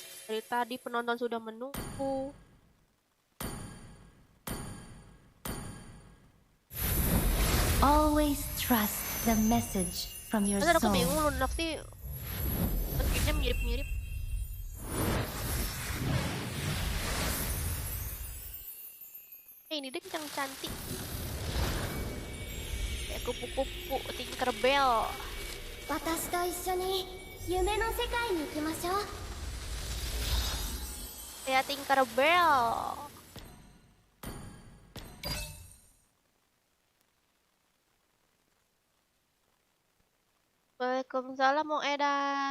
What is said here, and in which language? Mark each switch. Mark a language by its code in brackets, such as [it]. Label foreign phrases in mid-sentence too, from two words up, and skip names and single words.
[id] Dari tadi penonton sudah menunggu. [en] Always trust the message from your [id] Masa aku [en] soul. [id] bingung Lunox sih. Skinnya mirip-mirip. Ini deh yang cantik. Kayak kupu-kupu Tinkerbell. [ja] 私と一緒に夢の世界に行きましょう。 [id] Kayak Tinkerbell. Waalaikumsalam Mang Edan.